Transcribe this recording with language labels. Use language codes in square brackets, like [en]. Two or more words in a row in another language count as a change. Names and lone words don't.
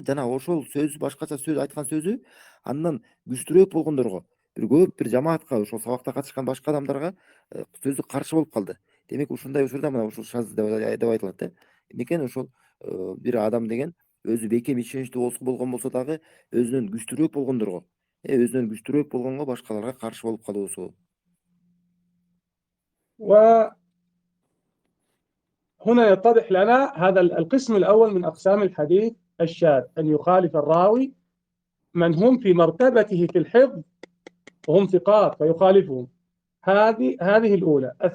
[ky] Жана ошол сөз башкача сөз айткан сөзү андан күчтүүрөөк болгондорго, көп бир жамаатка, ошол сабакта катышкан башка адамдарга сөзү каршы болуп калды. Демек ушундай учурда мына ушул шаз деп айтылат да. Эмнекен ошол бир адам деген өзү бекем ишеничтүү болгон болсо дагы өзүнөн күчтүүрөөк болгондорго, өзүнөн күчтүүрөөк болгонго башкаларга каршы болуп калуусу. [ar] وهنا يتضح لنا هذا القسم الأول من أقسام الحديث الشاذ، أن يخالف الراوي من هم في مرتبته في الحفظ وهم ثقات فيخالفهم. هذه الأولى.